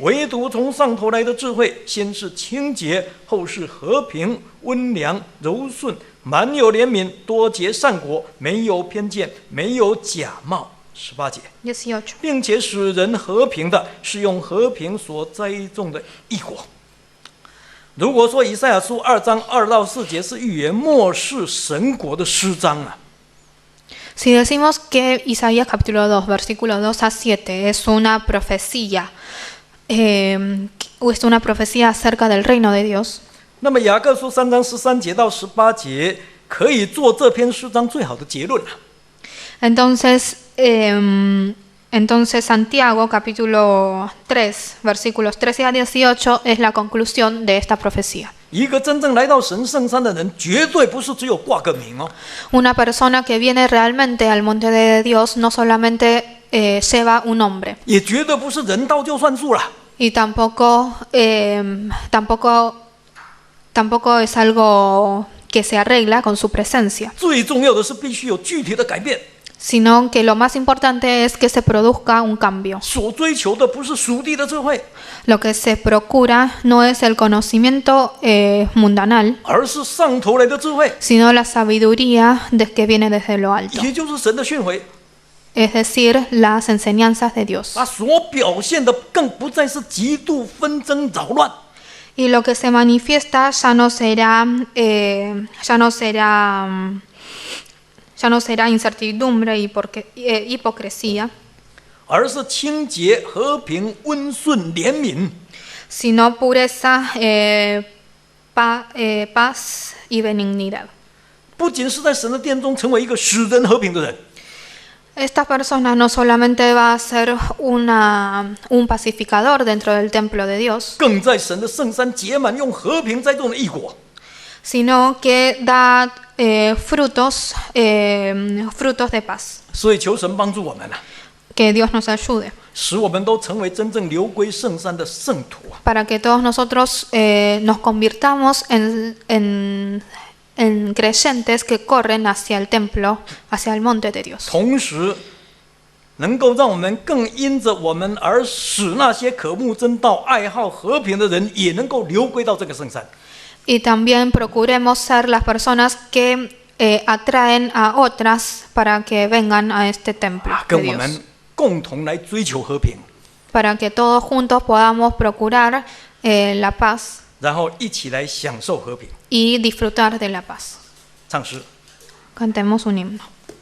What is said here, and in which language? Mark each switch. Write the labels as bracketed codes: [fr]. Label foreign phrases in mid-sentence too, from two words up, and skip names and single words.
[zh] 唯独从上头来的智慧，先是清洁，后是和平、温良、柔顺，满有怜悯，多结善果，没有偏见，没有假冒。18节， 18. 并且使人和平的，是用和平所栽种的义果。如果说以赛亚书2章2到4节是预言末世神国的诗章啊， [es] Si decimos que Isaías capítulo 2, versículo 2 a 7 es una profecía, o es una profecía acerca del reino de Dios, [zh] 那么雅各书3章13节到18节可以做这篇诗章最好的结论啊。 [es] entonces Entonces Santiago capítulo 3, versículos 13 a 18 es la conclusión de esta profecía. [zh] 一个真正来到神圣山的人，绝对不是只有挂个名哦， [es] Una persona que viene realmente al monte de Dios no solamente lleva un nombre [zh] 也绝对不是人到就算数了。 [es] y tampoco es algo que se arregla con su presencia, [zh] 最重要的是必须有具体的改变。 [es] sino que lo más importante es que se produzca un cambio. [zh] 所追求的不是属地的智慧， [es] Lo que se procura no es el conocimiento mundanal, [zh] 而是上头来的智慧， [es] sino la sabiduría que viene desde lo alto, [zh] 也就是神的训诲。 [es] es decir, las enseñanzas de Dios. [zh] 它所表现的更不再是极度纷争扰乱， [es] Y lo que se manifiesta ya no será incertidumbre y hipocresía, [zh] 而是清洁、和平、温顺、怜悯。 [es] sino pureza, paz y benignidad. [zh] 不仅是在神的殿中成为一个使人和平的人， [es] Esta persona no solamente va a ser un pacificador dentro del templo de Dios, [zh] 更在神的圣山结满用和平栽种的异果。 [es] sino que da frutos de paz. [zh] 所以求神帮助我们啊， [es] Que Dios nos ayude [zh] 使我们都成为真正流归圣山的圣徒啊！ [es] para que todos nosotros nos convirtamos en creyentes que corren hacia el templo, hacia el monte de Dios. [zh] 同时，能够让我们更因着我们而使那些渴慕真道、爱好和平的人，也能够流归到这个圣山。 [es] Y también procuremos ser las personas que atraen a otras para que vengan a este templo de [zh] 跟我 [es] Dios. [zh] 们共同来追求和平， [es] Para que todos juntos podamos procurar la paz [zh] 然后一起来享受和平。 [es] y disfrutar de la paz. [zh] 唱诗。 [es] Cantemos un himno.